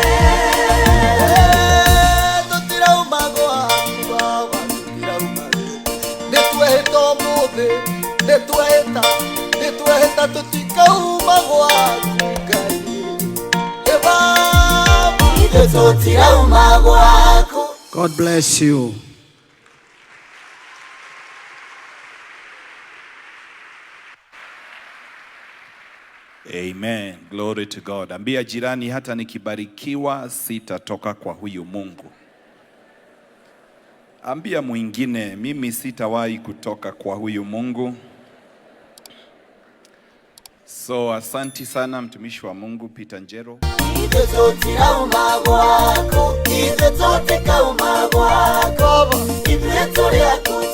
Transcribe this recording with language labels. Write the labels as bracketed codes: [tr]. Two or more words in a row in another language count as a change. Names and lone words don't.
[mer] tutirauma gwaku baba tutirauma nitweheta umuthi nitweheta tutikauma gwaku Ngai baba itwe tutirauma gwaku. [en] God bless you. Amen. Glory to God. [sw] Ambia jirani, hata nikibarikiwa sitatoka kwa huyu Mungu. Ambia mwingine, mimi sitawahi kutoka kwa huyu Mungu. So asanti sana mtumishi wa Mungu Peter Njeru. [mer] Itwe tutirauma gwaku, itwe tutikauma gwaku, itwe turi